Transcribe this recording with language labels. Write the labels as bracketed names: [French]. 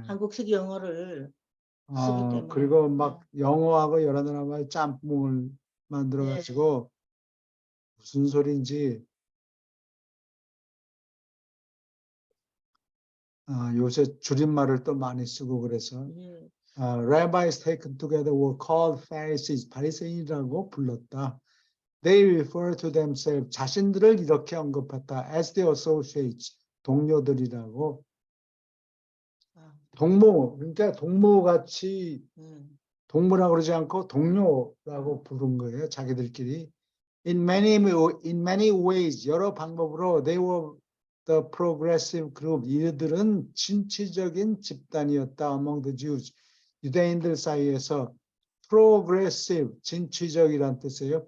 [Korean] 한국식 영어를 쓰기 때문에. 그리고 막 영어하고 여러 나라 말 짬뽕을 만들어가지고 무슨 소리인지 요새 줄임말을 또 많이 쓰고 그래서 예. [English] rabbis taken together were called Pharisees, [Korean] 바리새인이라고 불렀다. [English] They refer to themselves, [Korean] 자신들을 이렇게 언급했다. [English] As the associates, [Korean] 동료들이라고. 아, 동무, 그러니까 동무같이 음. 동무라고 그러지 않고 동료라고 부른 거예요. 자기들끼리. [English] In many ways, [Korean] 여러 방법으로 [English] they were the progressive group. [Korean] 이들은 진취적인 집단이었다. [English] Among the Jews. [Korean] 유대인들 사이에서 progressive, 진취적이란 뜻이에요.